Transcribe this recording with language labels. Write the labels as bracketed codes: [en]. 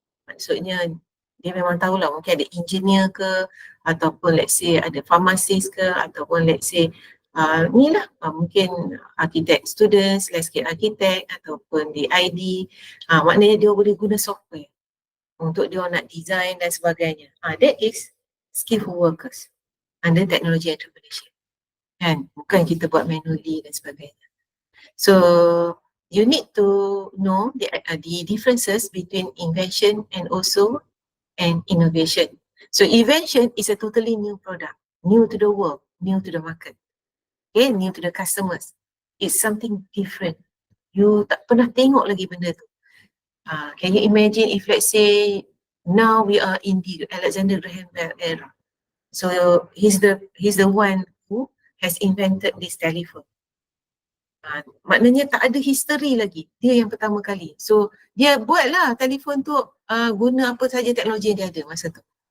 [ms] Maksudnya dia memang tahulah, mungkin ada engineer ke, ataupun let's say ada pharmacist ke, ataupun let's say ni lah, mungkin architect students, landscape architect, ataupun the ID, maknanya dia boleh guna software untuk dia nak design dan sebagainya. [en] That is skillful workers under technology entrepreneurship. [ms] Kan? Bukan kita buat manually dan sebagainya. [en] So, you need to know the differences between invention and also innovation. So, invention is a totally new product, new to the world, new to the market, okay, new to the customers. It's something different. [ms] You tak pernah tengok lagi benda tu. [en] Can you imagine if let's say now we are in the Alexander Graham Bell era. So he's the one who has invented this telephone. [ms] Maknanya tak ada history lagi. Dia yang pertama kali. So dia buatlah telefon tu guna apa saja teknologi yang dia ada masa tu.